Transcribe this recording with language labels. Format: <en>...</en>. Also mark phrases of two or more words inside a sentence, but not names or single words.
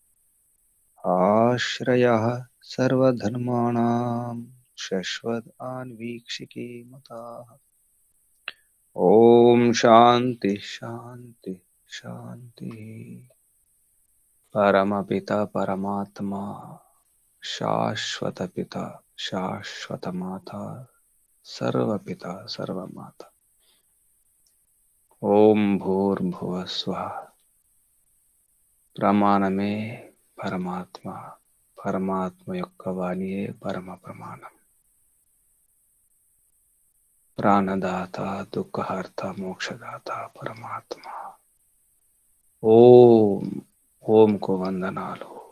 <sa>आश्रयः सर्वधर्माणां शश्वतान्वीक्षिकी मताः ॐ शान्ति शान्ति शान्तिः परमपिता परमात्मा शाश्वत पिता शाश्वत माता सर्वपिता सर्वमाता ओम भूर्भुवः स्वः</sa> <te>ప్రమాణమే పరమాత్మ పరమాత్మ యొక్క వాణియే పరమ ప్రమాణం ప్రాణదాత దుఃఖహర్త మోక్షదాత పరమాత్మ ఓం ఓంకు వందనాలు</te>